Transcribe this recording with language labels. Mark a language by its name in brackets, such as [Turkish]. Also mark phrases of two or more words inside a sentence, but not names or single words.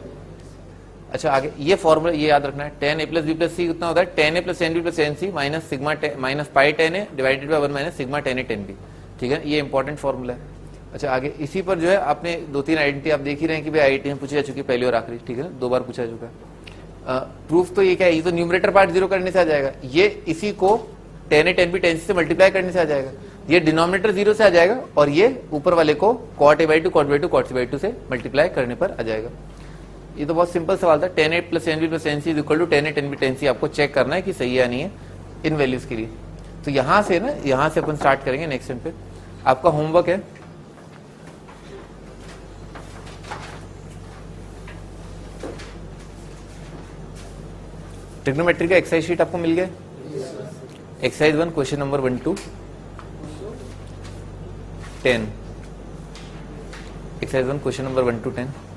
[Hindi] अच्छा आगे ये फॉर्मूला ये याद रखना है, tan a प्लस बी प्लस सी कितना होता है, tan a प्लस tan b प्लस tan c माइनस सिग्मा माइनस पाई tan a [English] divided by [Hindi] 1 माइनस सिग्मा tan a tan b, ठीक है, ये [English] important formula [Hindi] है। अच्छा आगे इसी पर जो है आपने 2-3 आइडेंटिटी आप देख ही रहे हैं कि भाई आईआईटी में पूछी जा चुकी है, पहली और आखिरी, ठीक है ना, 2 बार पूछा जा चुका है। प्रूफ तो ये क्या है, ये तो [English] numerator part [Hindi] 0 करने से आ जाएगा, ये इसी को tan a tan b tan c से मल्टीप्लाई करने से आ जाएगा, ये डिनोमिनेटर 0 से आ जाएगा, और ये ऊपर वाले को cot a by 2 cot by 2 cot c by 2 से मल्टीप्लाई करने पर आ जाएगा। ये तो बहुत सिंपल सवाल था, tan a प्लस tan b प्लस tan c [English] is equal to [Hindi] tan a tan b tan c, आपको चेक करना है कि सही है या नहीं है इन वैल्यूज के लिए। तो यहां से ना, यहां से अपन स्टार्ट करेंगे [English] next time [Hindi] पे। आपका होमवर्क है ट्रिग्नोमेट्री का [English] exercise sheet [Hindi] आपको मिल गया, एक्सरसाइज 1 [English] question number [Hindi] 1 to 10, एक्सरसाइज 1 [English] question number [Hindi] 1 to 10,